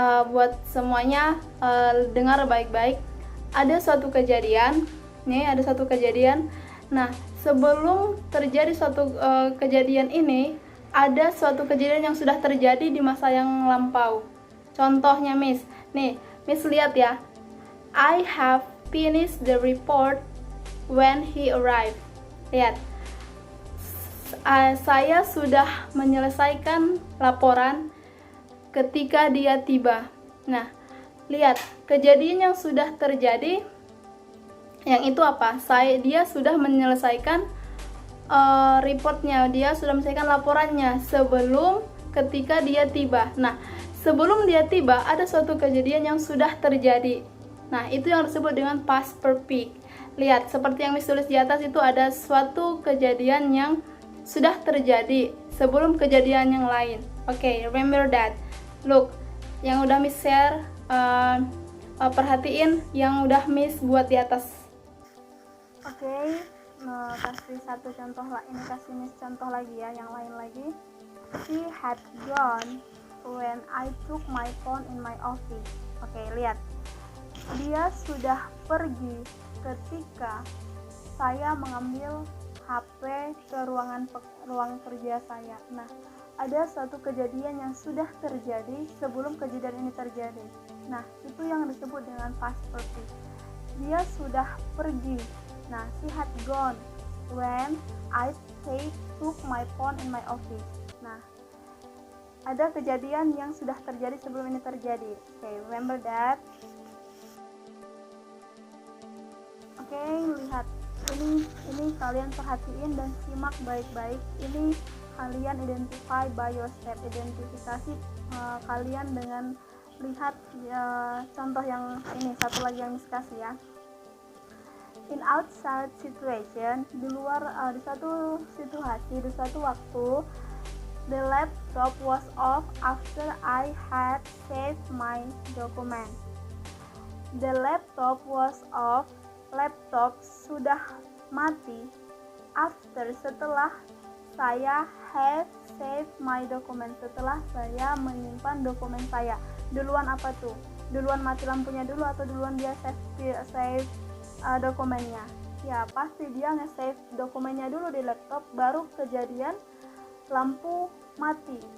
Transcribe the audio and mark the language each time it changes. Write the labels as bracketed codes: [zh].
[id] Buat semuanya dengar baik-baik. Ada suatu kejadian. Nih, ada suatu kejadian. Nah, sebelum terjadi suatu kejadian ini, ada suatu kejadian yang sudah terjadi di masa yang lampau. Contohnya, Miss. Nih, Miss lihat ya. [en] I have finished the report when he arrived. [id] Lihat. Saya sudah menyelesaikan laporan ketika dia tiba. Nah, lihat, kejadian yang sudah terjadi, yang itu apa? Dia sudah menyelesaikan reportnya, dia sudah menyelesaikan laporannya sebelum ketika dia tiba. Nah, sebelum dia tiba ada suatu kejadian yang sudah terjadi. Nah, itu yang disebut dengan past perfect. Lihat, seperti yang Miss tulis di atas, itu ada suatu kejadian yang sudah terjadi sebelum kejadian yang lain. [en] Okay, remember that. Look, [id] yang udah Miss share, perhatiin yang udah Miss buat di atas. Okay, kasih satu contoh lah. Ini kasih Miss contoh lagi ya, yang lain lagi. [en] She had gone when I took my phone in my office. [id] Okay, lihat. Dia sudah pergi ketika saya mengambil HP ke ruang kerja saya. Nah, ada suatu kejadian yang sudah terjadi sebelum kejadian ini terjadi. Nah, itu yang disebut dengan past perfect. Dia sudah pergi. [en] Nah, she had gone when I took my phone in my office. [id] Nah, ada kejadian yang sudah terjadi sebelum ini terjadi. [en] Okay, remember that. [id] Okay, lihat. Ini kalian perhatiin dan simak baik-baik. Ini kalian [en] identify by your step. [id] Identifikasi kalian dengan lihat contoh yang ini, satu lagi yang Miss kasih ya. [en] In outside situation, [id] di luar, di suatu situasi, di suatu waktu, [en] the laptop was off after I had saved my document. The laptop was off. [id] Laptop sudah mati setelah saya [en] have saved my document, [id] setelah saya menyimpan dokumen saya. Duluan apa tuh? Duluan mati lampunya dulu atau duluan dia save dokumennya? Ya pasti dia nge-save dokumennya dulu di laptop, baru kejadian lampu mati.